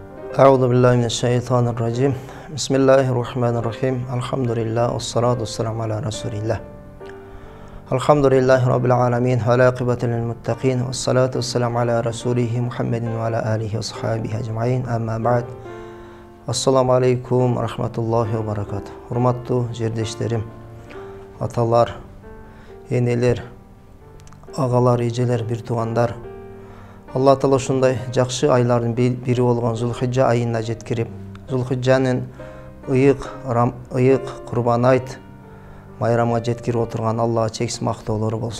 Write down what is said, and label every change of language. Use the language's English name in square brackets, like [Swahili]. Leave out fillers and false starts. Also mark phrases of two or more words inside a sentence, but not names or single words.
[Arabic] أعوذ بالله من الشيطان الرجيم بسم الله الرحمن الرحيم الحمد لله والصلاة والسلام على رسول الله الحمد لله رب العالمين والعاقبة للمتقين والصلاة والسلام على رسوله محمد وعلى آله وصحبه أجمعين أما بعد السلام عليكم ورحمة الله وبركاته. [Kazakh] Hurmatlı жердештерим, аталар, енелер, ағалар, ежелер, bir туғандар. [Kyrgyz] Алла Таала ушундай жакшы айлардын бири болгон Зулхиджа айына жеткирип, Зулхиджанын ыйык Курбан айт майрамга жеткирип отурган Аллага чексиз мактоолору болсун.